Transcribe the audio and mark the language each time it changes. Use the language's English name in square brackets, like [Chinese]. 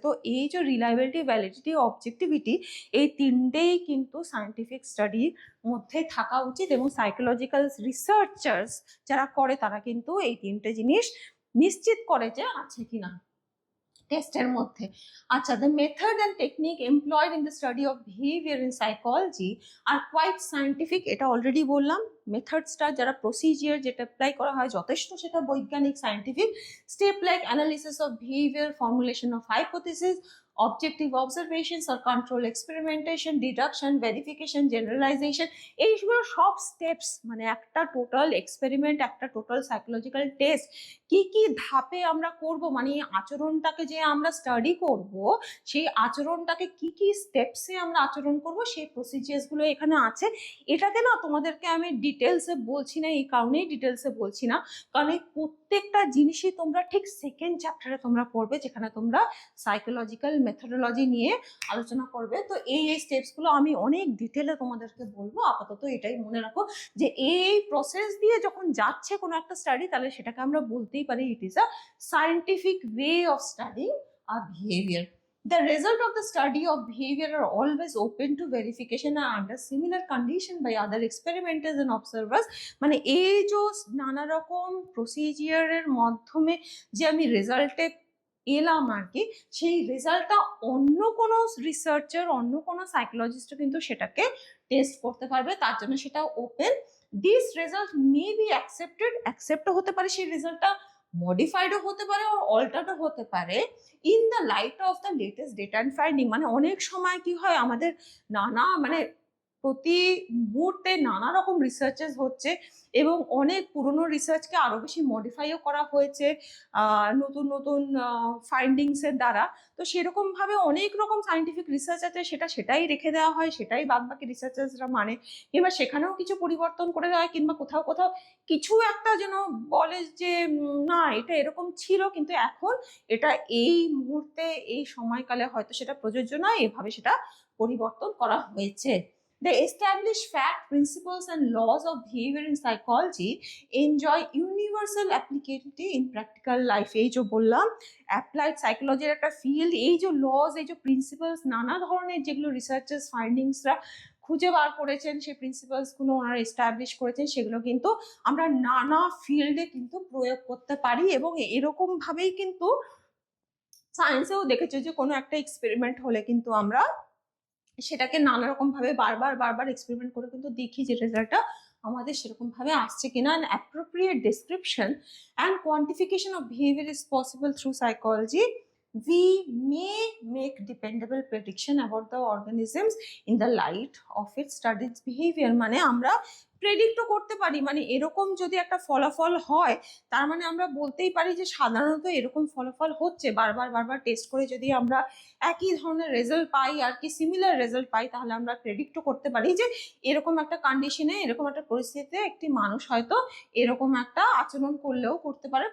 [Bangla] তো এই যে রিলায়েবিলিটি, ভ্যালিডিটি, অবজেক্টিভিটি, এই তিনটেই কিন্তু সায়েন্টিফিক স্টাডির মধ্যে থাকা উচিত, এবং সাইকোলজিক্যাল রিসার্চার্স যারা করে তারা কিন্তু এই তিনটে জিনিস নিশ্চিত করে যে আছে কিনা টেস্টের মধ্যে। [English] আচ্ছা, the method and technique employed in the study of behavior in psychology are quite scientific। [Bangla] এটা অলরেডি বললাম, মেথডসটা যারা প্রসিজিয়ার যেটা অ্যাপ্লাই করা হয় যথেষ্ট সেটা বৈজ্ঞানিক, scientific. [English] step like analysis of behaviour, formulation of hypothesis, objective observations or control experimentation, deduction, verification, generalization, [Bangla] এইগুলো সব স্টেপস, মানে একটা টোটাল এক্সপেরিমেন্ট, একটা টোটাল সাইকোলজিক্যাল টেস্ট কি কি ধাপে আমরা করব, মানে আচরণটাকে যে আমরা স্টাডি করব, সেই আচরণটাকে কি কি স্টেপসে আমরা আচরণ করব, সেই প্রসিজিয়ার্সগুলো এখানে আছে। এটাকে না তোমাদেরকে আমি ডিটেলসে বলছি না, এই কারণেই ডিটেলসে বলছি না, কারণ এই প্রত্যেকটা জিনিসই তোমরা ঠিক সেকেন্ড চ্যাপ্টারে তোমরা পড়বে, যেখানে তোমরা সাইকোলজিক্যাল মেথোডোলজি নিয়ে আলোচনা করবে। তো এই স্টেপসগুলো আমি অনেক ডিটেলে তোমাদেরকে বলবো। আপাতত এটাই মনে রাখো যে এই প্রসেস দিয়ে যখন যাচ্ছে কোনো একটা স্টাডি, তাহলে সেটাকে আমরা বলতেই পারি [English] It is a scientific way of studying our behaviour. The result of the study of behavior are always open to verification and under similar condition by other experimenters and observers. [Bangla] মানে এই যে নানা রকম প্রসিজিয়ারের মাধ্যমে যে আমি রেজাল্টে এলাম আর কি, সেই রেজাল্টটা অন্য কোনো রিসার্চার, অন্য কোনো সাইকোলজিস্ট কিন্তু সেটাকে টেস্ট করতে পারবে, তার জন্য সেটা open. [English] this result may be [Bangla] অ্যাকসেপ্টও হতে পারে, সেই রেজাল্টটা মডিফাইডও হতে পারে, আর অল্টারও হতে পারে [English] In the light of the latest data and finding. [Bangla] মানে অনেক সময় কি হয়, আমাদের নানা মানে প্রতি মুহূর্তে নানা রকম রিসার্চেস হচ্ছে এবং অনেক পুরনো রিসার্চকে আরো বেশি মডিফাইও করা হয়েছে নতুন নতুন ফাইন্ডিংসের দ্বারা। তো সেরকম ভাবে অনেক রকম সায়েন্টিফিক রিসার্চ আছে, সেটাই রেখে দেওয়া হয়, সেটাই বাদ বাকি রিসার্চার্সরা মানে, কিংবা সেখানেও কিছু পরিবর্তন করে দেওয়া হয়, কিংবা কোথাও কোথাও কিছু একটা যেন বলে যে না এটা এরকম ছিল কিন্তু এখন এটা এই মুহূর্তে এই সময়কালে হয়তো সেটা প্রযোজ্য নয়, এভাবে সেটা পরিবর্তন করা হয়েছে। [English] The established fact, principles and laws of behavior in psychology enjoy universal applicability in practical life. [Bangla] এই যে বললাম অ্যাপ্লাইড সাইকোলজির একটা ফিল্ড, এই যে লজ, এই যে প্রিন্সিপালস, নানা ধরনের যেগুলো রিসার্চার্স ফাইন্ডিংসরা খুঁজে বার করেছেন, সেই প্রিন্সিপালসগুলো ওনারা এস্টাবলিশ করেছেন, সেগুলো কিন্তু আমরা নানা ফিল্ডে কিন্তু প্রয়োগ করতে পারি। এবং এরকম ভাবেই কিন্তু সায়েন্সেও দেখেছে যে কোনো একটা এক্সপেরিমেন্ট হলে কিন্তু আমরা সেটাকে নানা রকম ভাবে বারবার এক্সপেরিমেন্ট করে কিন্তু দেখি যে রেজাল্টটা আমাদের সেরকম ভাবে আসছে কিনা। [English] An appropriate description and quantification of behaviour is possible through psychology. We may make dependable prediction about the organisms in the light of its studied behavior. [Bangla] মানে আমরা প্রেডিক্টও করতে পারি, মানে এরকম যদি একটা ফলাফল হয় তার মানে আমরা বলতেই পারি যে সাধারণত এরকম ফলাফল হচ্ছে। বারবার টেস্ট করে যদি আমরা একই ধরনের রেজাল্ট পাই আর কি সিমিলার রেজাল্ট পাই, তাহলে আমরা প্রেডিক্টও করতে পারি যে এরকম একটা কন্ডিশনে, এরকম একটা পরিস্থিতিতে একটি মানুষ হয়তো এরকম একটা আচরণ করলেও করতে পারে।